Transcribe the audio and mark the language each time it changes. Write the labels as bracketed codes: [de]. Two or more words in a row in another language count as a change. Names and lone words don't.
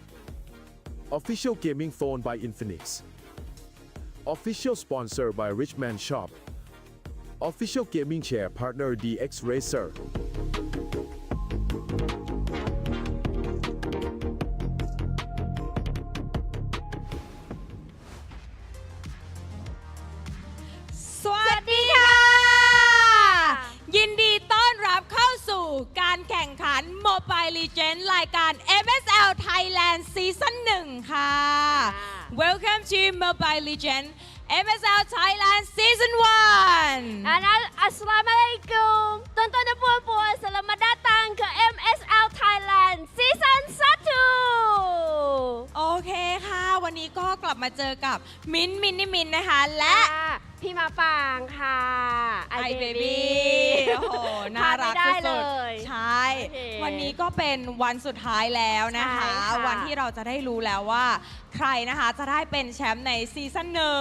[en] Official Gaming Phone by Infinix Official Sponsor by Richman Shop Official Gaming Chair Partner DX Racer [th] สวัสดีค่ะ ยินดีต้อนรับเข้าสู่การแข่งขัน Mobile Legends รายการ MSL Thailand Season 1 ค่ะ [en] Welcome to Mobile Legends MSL Thailand Season 1 [ms] Assalamualaikum Tonton dan puan-puan Selamat datang ke MSL Thailand Season 1 [th] โอเคค่ะ วันนี้ก็กลับมาเจอกับมินนะคะ และ พี่มาปางค่ะ MLBB โอ้โห น่ารักสุดๆใช่ วันนี้ก็เป็นวันสุดท้ายแล้วนะคะ วันที่เราจะได้รู้แล้วว่าใครนะคะจะได้เป็นแชมป์ในซีซั่นหนึ่ง